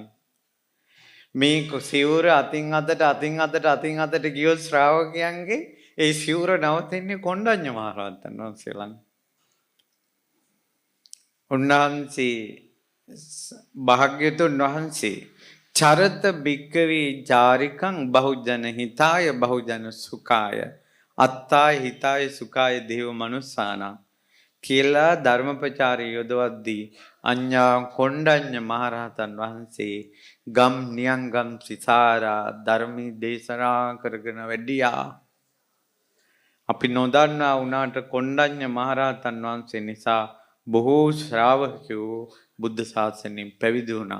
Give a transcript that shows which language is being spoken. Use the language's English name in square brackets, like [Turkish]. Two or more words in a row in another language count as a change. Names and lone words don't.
[Sinhala] මේ සිවුර අතින් අතට ගියොත් ශ්‍රාවකයන්ගේ ඒ සිවුර නවතින්නේ කොණ්ඩඤ්ඤ මහරහතන් වහන්සේ ළඟ. උන්වහන්සේ භාග්‍යතුන් වහන්සේ [Pali] චරත භික්කවේ චාරිකං බහුජන හිතාය බහුජන සුඛාය අත්තාය හිතාය සුඛාය දේව මනුස්සානා [Sinhala] කියලා ධර්මපචාරය යොදවද්දී අඤ්ඤා කොණ්ඩඤ්ඤ මහරහතන් වහන්සේ ගම් නියංගම් සිසාරා ධර්මී දේශනා කරගෙන වැඩියා. අපි නොදන්නා වුණාට කොණ්ඩඤ්ඤ මහරහතන් වහන්සේ නිසා බොහෝ ශ්‍රාවකයෝ බුද්ධ ශාසනයෙන් පැවිදි වුණා.